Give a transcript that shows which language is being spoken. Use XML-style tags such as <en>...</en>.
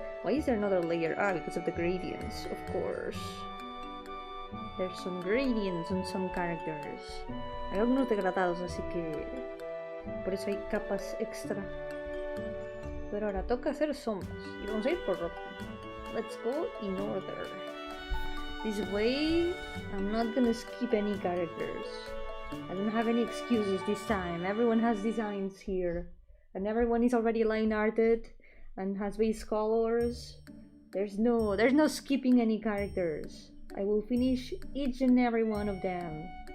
<en>Why is there another layer? Ah, because of the gradients, of course. There's some gradients on some characters.</en> <es>Hay algunos degradados, así que por eso hay capas extra. Pero ahora toca hacer sombras. Y vamos a ir por orden.</es> <en>Let's go in order. This way, I'm not gonna skip any characters. I don't have any excuses this time. Everyone has designs here. And everyone is already line arted and has base colors. There's no skipping any characters. I will finish each and every one of them.</en>